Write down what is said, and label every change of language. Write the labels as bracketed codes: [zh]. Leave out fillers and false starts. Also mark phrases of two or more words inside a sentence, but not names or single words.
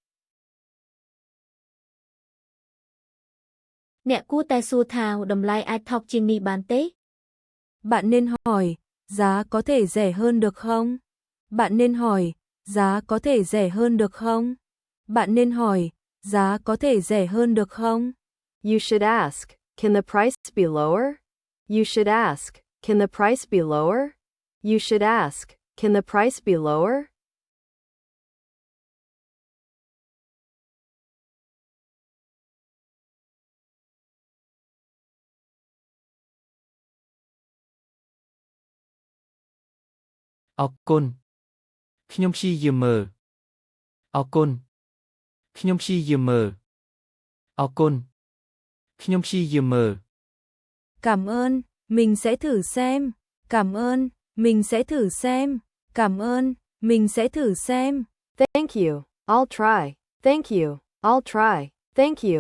[km] អ្នកគួរតែសួរថាតម្លៃអាចថោកជាងនេះបានទេ? [vi] Bạn nên hỏi, giá có thể rẻ hơn được không? Bạn nên hỏi, giá có thể rẻ hơn được không? Bạn nên hỏi, giá có thể rẻ hơn được không? [en] You should ask, can the price be lower? You should ask, can the price be lower? You should ask, can the price be lower? Ọc côn. [km] ខ្ញុំព្យាយាមមើល អរគុណ ខ្ញុំព្យាយាមមើល អរគុណខ្ញុំព្យាយាមមើល [vi] Cảm ơn, mình sẽ thử xem. Cảm ơn, mình sẽ thử xem. Cảm ơn, mình sẽ thử xem. [en] Thank you. I'll try. Thank you. I'll try. Thank you.